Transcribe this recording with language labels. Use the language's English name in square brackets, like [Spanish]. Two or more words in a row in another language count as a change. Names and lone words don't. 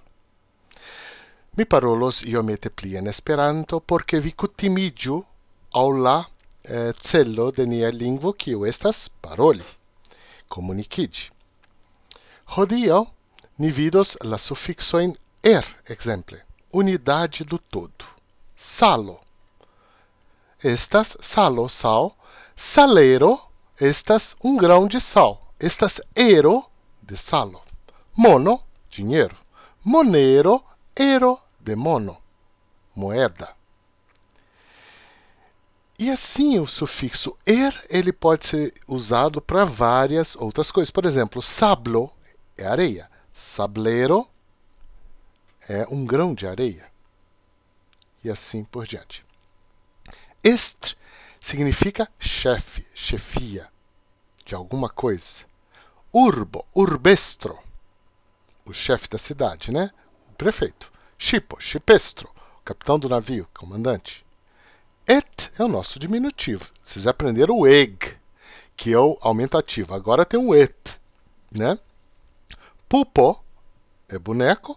[Esperanto] Mi parolos iomete pli en Esperanto, por ke vi kutimiĝu al la celo de nia lingvo, kiu estas paroli, komunikiĝi. Hodiaŭ ni vidos la sufiksojn ekzemple, [Portuguese] unidade do todo. [Esperanto] Salo. Estas salo, sal. Salero estas grão de sal. Estas ero de salo. Mono, dinheiro. Monero, ero de mono. [Portuguese] Moeda. E assim o sufixo ele pode ser usado para várias outras coisas. Por exemplo, sablo é areia. Sablero é grão de areia. E assim por diante. Estre significa chefe, chefia de alguma coisa. [Esperanto] Urbo, urbestro, [Portuguese] o chefe da cidade, né? O prefeito. [Esperanto] Shipo, shipestro, [Portuguese] o capitão do navio, comandante. Et é o nosso diminutivo. Vocês aprenderam o eg, que é o aumentativo. Agora tem o et, né? Pupo é boneco.